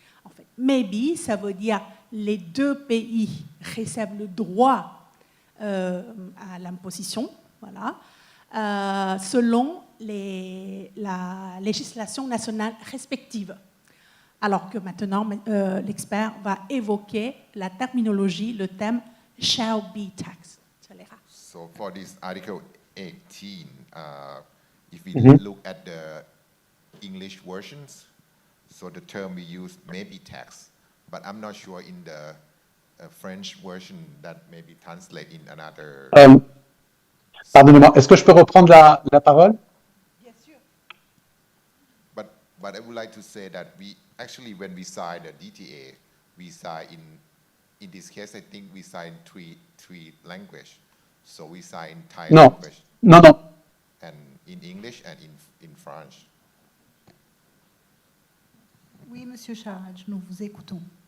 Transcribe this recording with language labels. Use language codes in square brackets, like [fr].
[fr] En fait, maybe, ça veut dire les deux pays réservent le droit à l'imposition. Voilà, selon la législation nationale respective. Alors que maintenant, l'expert va évoquer la terminologie, le thème [en] shall be taxed. So for this article 18, if we look at the English versions, so the term we use may be tax, but I'm not sure in the French version that may be translated in another. [fr] Pardonnez-moi, est-ce que je peux reprendre la parole? Bien sûr. [en] But I would like to say that we actually, when we sign the DTA, we sign in this case, I think we sign three language. So we sign Thai language. [fr] Non. [en] And in English and in French. [fr] Oui, Monsieur Charaj, nous vous écoutons.